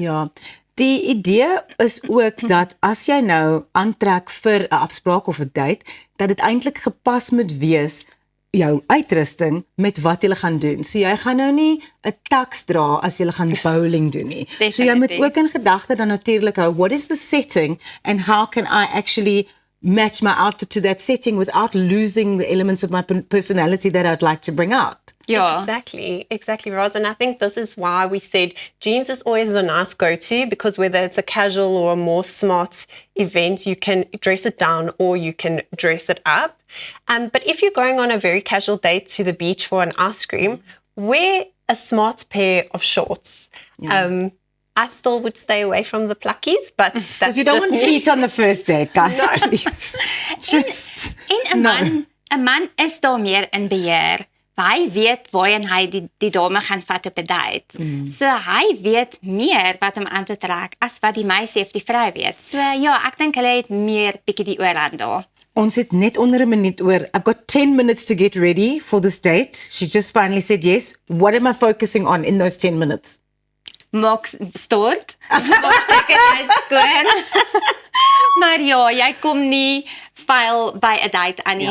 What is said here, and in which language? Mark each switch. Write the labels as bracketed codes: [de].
[af] Ja, die idee is ook dat as jy nou aantrek vir 'n afspraak of 'n date, dat dit eintlik gepas moet wees jou uitrusting met wat jy gaan doen. So jy gaan nou nie 'n tux dra as jy gaan bowling doen nie. So jy moet ook in gedagte dan natuurlik hou, [en] what is the setting and how can I actually match my outfit to that setting without losing the elements of my personality that I'd like to bring out. [af] Ja. [en] Exactly, Roz. And I think this is why we said jeans is always a nice go-to, because whether it's a casual or a more smart event, you can dress it down or you can dress it up. But if you're going on a very casual date to the beach for an ice cream, wear a smart pair of shorts. I still would stay away from the pluckies, but that's Because you don't just want me. feet on the first date, guys. Please. Just [af] En 'n man is daar meer in beheer. Hy weet waarheen hy die dame gaan vat op 'n date. So hy weet meer wat om aan te trek as wat die meisie of die vrou weet. So ja, ek dink hulle het meer bietjie die oorhand daar. Ons het net onder 'n minuut oor. [en] I've got 10 minutes to get ready for this date. She just finally said yes. What am I focusing on in those 10 minutes? [af] Maak stort. Maak seker jy is skoon. Maar ja, jy kom nie vuil by 'n date aan nie.